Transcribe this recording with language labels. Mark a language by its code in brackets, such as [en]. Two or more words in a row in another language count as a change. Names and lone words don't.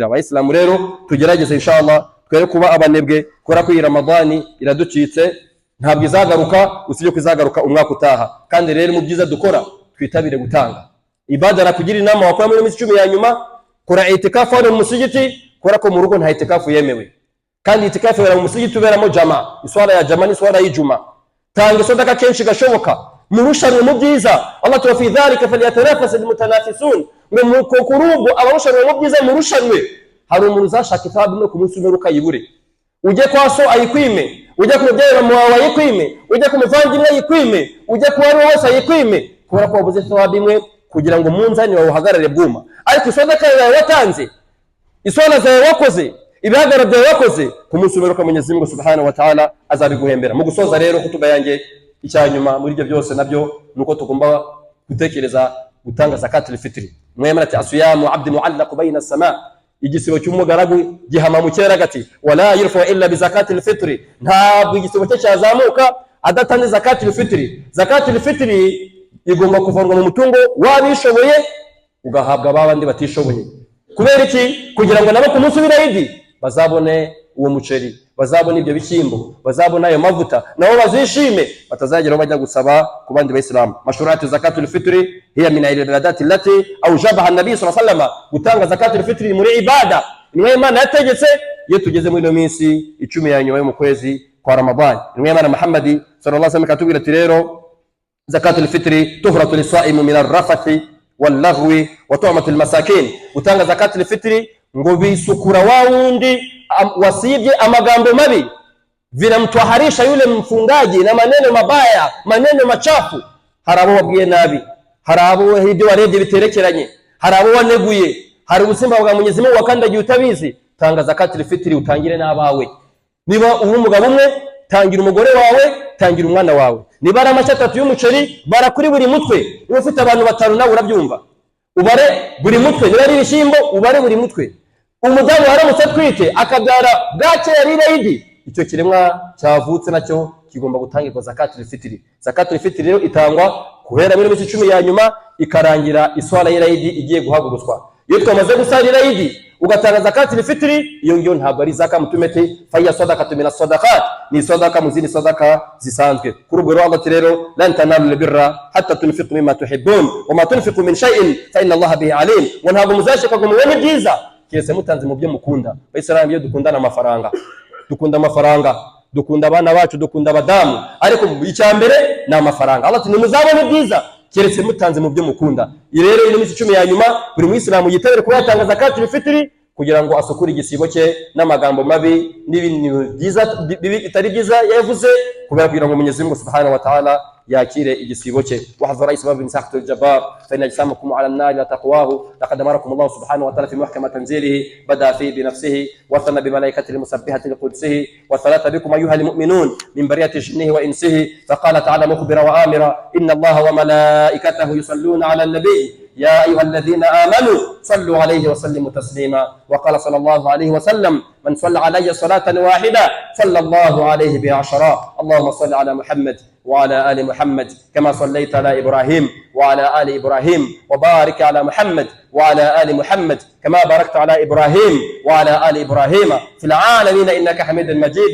[rw] Abayisilamu rero tugerageze inshallah twere kuba abanebwe, kora ko iyi Ramadani iraducitse, ntabwo izagaruka usibye kuzagaruka umwaka utaha. Kandi rero mu byiza dukora twitabire gutanga ibada. Arakugira inama wakora muri minsi 10 ya nyuma, kora itikafu hano mu musigiti, kora ko mu rugo nta itikafu yemewe. Kandi itikafu era mu musigiti uberamo jama, iswala ya jama ni swala y'ijuma. Tanga sadaka kenshi gashoboka, murushanwe mu byiza. [ar] الله تعالى في ذلك فليتنافس المتنافسون, [rw] ngo kurubu abarushanwe mu byiza murushanwe. Hari umuntu uzashaka ithawabu no ku munsi umwe ukayibure, ujye kwa so ayikwime, ujye ku mubyeyi wawe ayikwime, ujye ku muvandimwe ayikwime, ujye ku wari wose ayikwime, kubera ko wabuze thawabu imwe kugira ngo munzani wawe uhagarare bwuma. Ariko sadaka yawe watanze, iswala zawe wakoze, ibihagara byawe wakoze, ku munsi umwe Mwenyezi Mungu [ar] سبحانه وتعالى [rw] azabiguhembera. Mu gusoza rero kutuba yanjye icyanyuma muri ibyo byose nabyo nuko tugomba gutekereza gutanga [ar] زكاة الفطر. [rw] Mwemera ati [ar] الصيام العبد معلق بين السماء, [rw] igisibo cy'umugaragu gihama mu kirere gati [ar] ولا يرفع إلا ب زكاة الفطر, [rw] ntabwo igisibo cye cyazamuka adatanze [ar] زكاة الفطر. زكاة الفطر [rw] igomba kuvanwa mu mutungo wabishoboye ugahabwa babandi batishoboye. Kubera iki? Kugira ngo nabo ku munsi w'Eid bazabone uwo muceri, bazabone ibyo bishyimbo, bazabona ayo mavuta, nabo bazishime, batazageraho bajya gusaba ku bandi bayisilamu. [ar] مشروعة زكاة الفطر هي من العبادات التي أوجبها النبي صلى الله عليه وسلم, [rw] gutanga [ar] زكاة الفطر [rw] muri ibada nimwe Imana yategetse iyo tugeze muri no minsi 10 ya nyuma yo mu kwezi kwa Ramadani. Nimwe Imana Muhammad [ar] صلى الله عليه وسلم [rw] katubwira ati rero [ar] زكاة الفطر طهرة للصائم من الرفث واللغو وطعمة للمساكين, [rw] gutanga [ar] زكاة الفطر [rw] ngo bisukura wa wundi wasibye amagambo mabi, [sw] vinamtwaharisha yule mfungaji na maneno mabaya, maneno machafu. [rw] Hari abo wabwiye nabi, hari abo ibyo warebye biterekeranye, hari abo waneguye, hari ubusimba bwa Mwenyezi Mungu wakandagiye utabizi. Tanga [ar] زكاة الفطر [rw] utangire n'abawe. Niba uri umugabo umwe, tangira umugore wawe, tangira umwana wawe. Niba ari amashyi 3 y'umuceri bara kuri buri mutwe, niba ufite abantu 5 nawe urabyumva, ubare buri mutwe. Niba ari ibishyimbo ubare buri mutwe. Umudamu waramutse atwite akabyara bwacye yari Eid, icyo kiremwa cyavutse nacyo kigomba gutangirwa [ar] زكاة الفطر. زكاة الفطر [rw] rero itangwa guhera muri minsi 10 ya nyuma ikarangira iswala y'Eid igiye guhaguruswa. Iyo twamaze gusarira Eid ugatanga [ar] زكاة الفطر, [rw] iyo ngiyo ntabwo ari zaka mutumete, [ar] فهي صدقة من الصدقات, [rw] ni sadaka muzini sadaka zisanzwe. Kuri ubwo Allah rero [ar] لن تنالوا البر حتى تنفقوا مما تحبون وما تنفقوا من شيء فإن الله به عليم, [rw] wa ntabwo muzashaka kumubona byiza kese mutanze mu byo mukunda. Bayisilamu iyo dukundana amafaranga, dukunda amafaranga, dukunda abana bacu, dukunda abadamu, ariko icyambere ni amafaranga. Allah ati nimuzabone byiza keretse mutanze mu byo mukunda. Rero ino minsi 10 ya nyuma buri muislamu yitabire kuba yatanga [ar] زكاة الفطر [rw] kugira ngo asukure igisibo cye n'amagambo mabi n'ibintu byiza bitari byiza yavuze, kugira ngo Mwenyezi Mungu [ar] سبحانه وتعالى [rw] yakire igisibo cye. [ar] واحذروا أسباب سخط الجبار فإن أجسامكم على النار لا تقوى لقد أمركم الله سبحانه وتعالى في محكم تنزيله بدأ في بنفسه وثنى بملائكته المسبحة لقدسه وثلث بكم أيها المؤمنون من برية جنه وإنسه فقال تعالى مخبرا وآمرا إن الله وملائكته يصلون على النبي يا أيها الذين آمنوا صلوا عليه وسلموا تسليما. وقال صلى الله عليه وسلم من صلى علي صلاة واحدة صلى الله عليه بعشرة. اللهم صل على محمد وعلى آل محمد كما صليت على إبراهيم وعلى آل إبراهيم وبارك على محمد وعلى آل محمد كما باركت على إبراهيم وعلى آل إبراهيم في العالمين إنك حميد مجيد.